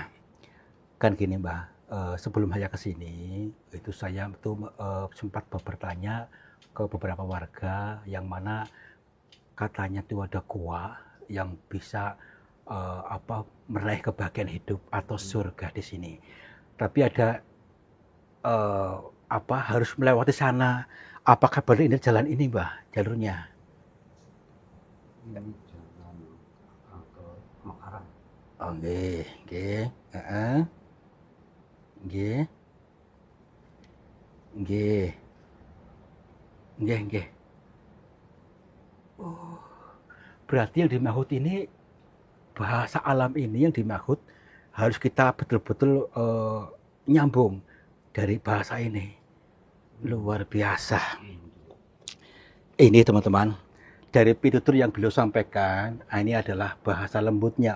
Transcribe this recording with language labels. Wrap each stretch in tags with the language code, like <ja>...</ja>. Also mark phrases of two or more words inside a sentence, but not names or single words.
<id>Kan gini Mbah, sebelum saya ke sini, itu saya sempat bertanya ke beberapa warga yang mana katanya itu ada gua yang bisa meraih kebahagiaan hidup atau surga di sini. Tapi ada harus melewati sana. Apakah benar ini jalan ini, Mbah, jalurnya? Ini jalan ke Makaran.</id> <jv>Oh, nggih, nggih. Heeh. Nggih. Nggih. Nggih, nggih.</jv> <id>Oh, berarti yang dimaksud ini bahasa alam ini yang dimaksud harus kita betul-betul nyambung dari bahasa ini. Luar biasa. Ini teman-teman, dari pitutur yang beliau sampaikan, ini adalah bahasa lembutnya.</id>